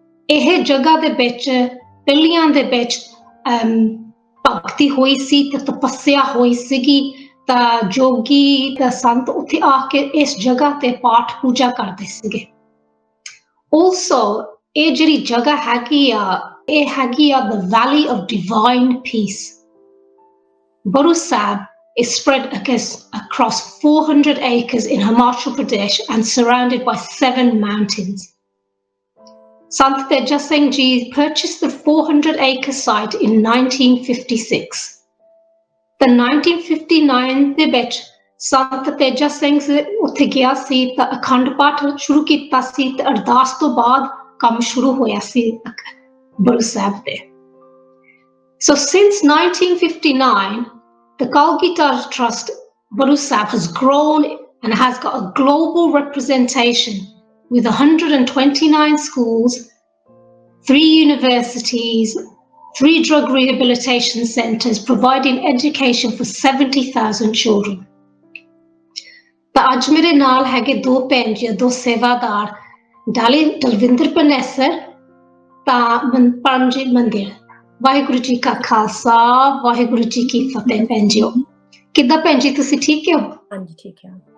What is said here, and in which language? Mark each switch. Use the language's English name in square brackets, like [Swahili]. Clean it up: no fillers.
[Punjabi] ਇਹ ਜਗ੍ਹਾ ਦੇ ਵਿੱਚ ਪਹਿਲੀਆਂ ਦੇ ਵਿੱਚ ਭਗਤੀ ਹੋਈ ਸੀ ਤੇ ਤਪੱਸਿਆ ਹੋਈ ਸੀਗੀ ਤਾਂ ਜੋਗੀ ਤਾਂ ਸੰਤ ਉੱਥੇ ਆ ਕੇ ਇਸ ਜਗ੍ਹਾ ਤੇ ਪਾਠ ਪੂਜਾ ਕਰਦੇ ਸੀਗੇ। Also ਇਹ ਜਿਹੜੀ ਜਗ੍ਹਾ ਹੈਗੀ ਆ ਇਹ ਹੈਗੀ ਆ [English] the Valley of Divine Peace. Baru Sahib is spread across 400 acres in Himachal Pradesh and surrounded by 7 mountains. Sant Teja Singh Ji purchased the 400-acre site in 1956. The [Punjabi] 1959 ਦੇ ਵਿੱਚ Sant Teja Singh ਉੱਥੇ ਗਿਆ ਸੀ ਤਾਂ ਅਖੰਡ ਪਾਠ ਸ਼ੁਰੂ ਕੀਤਾ ਸੀ ਤੇ ਅਰਦਾਸ ਤੋਂ ਬਾਅਦ ਕੰਮ ਸ਼ੁਰੂ ਹੋਇਆ ਸੀ Baru Sahib ਤੇ। [English] So since 1959, the Kalgitar Trust Baru Sahib has grown and has got a global representation with 129 schools, 3 universities, 3 drug rehabilitation centers providing education for 70,000 children. [Punjabi] ਤਾਂ ਅੱਜ ਮੇਰੇ ਨਾਲ ਹੈਗੇ ਦੋ ਭੈਣ ਜੀ ਦੋ ਸੇਵਾਦਾਰ ਦਲਵਿੰਦਰ ਪਨੇਸਰ ਤਾਂ ਪਰਮਜੀਤ ਮੰਦਿਰ। ਵਾਹਿਗੁਰੂ ਜੀ ਕਾ ਖਾਲਸਾ ਵਾਹਿਗੁਰੂ ਜੀ ਕੀ ਫਤਿਹ। ਭੈਣ ਜੀ ਕਿੱਦਾਂ ਭੈਣ ਜੀ ਤੁਸੀਂ ਠੀਕ ਹੋ? ਹਾਂਜੀ ਠੀਕ ਹੈ।